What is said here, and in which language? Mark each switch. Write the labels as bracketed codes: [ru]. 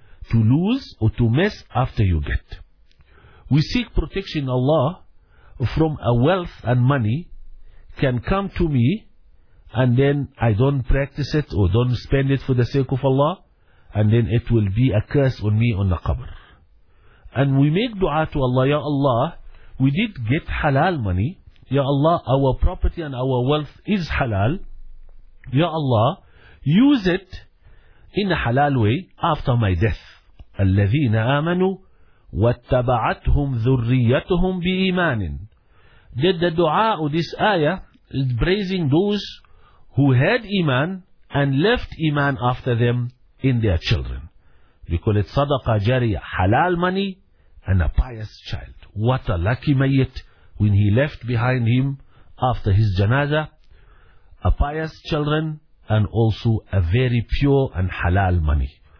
[en] To lose or to miss after you get. We seek protection Allah from a wealth and money can come to me, and then I don't practice it or don't spend it for the sake of Allah, and then it will be a curse on me on the qabr. And we make dua to Allah, Ya Allah, we did get halal money. Ya Allah, our property and our wealth is halal. Ya Allah, use it in a halal way after my death. [ar] الذين آمنوا واتبعتهم ذريتهم بإيمان. [en] Did the dua of this ayah is praising those who had iman and left iman after them in their children. We call it صدقة جارية, halal money and a pious child. What a lucky mayit when he left behind him after his janazah a pious children and also a very pure and halal money.